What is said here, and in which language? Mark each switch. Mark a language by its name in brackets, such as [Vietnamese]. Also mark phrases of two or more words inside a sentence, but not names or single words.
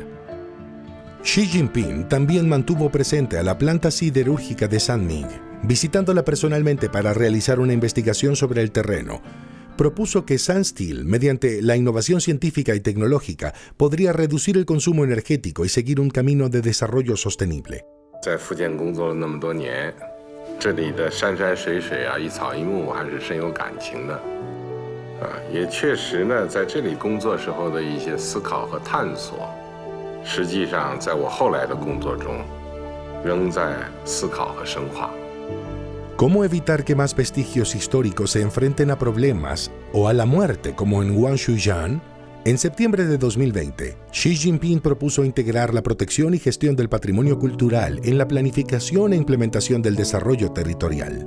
[Spanish] Xi Jinping también mantuvo presente a la planta siderúrgica de Sanming, visitándola personalmente para realizar una investigación sobre el terreno. Propuso que Sansteel, mediante la innovación científica y tecnológica, podría reducir el consumo energético y seguir un camino de desarrollo sostenible. [Chinese] 在福建工作了那么多年，这里的山山水水啊，一草一木还是深有感情的，也确实呢，在这里工作时候的一些思考和探索，实际上在我后来的工作中，仍在思考和深化。 [Spanish] ¿Cómo evitar que más vestigios históricos se enfrenten a problemas o a la muerte como en Wanshuyan? En septiembre de 2020, Xi Jinping propuso integrar la protección y gestión del patrimonio cultural en la planificación e implementación del desarrollo territorial.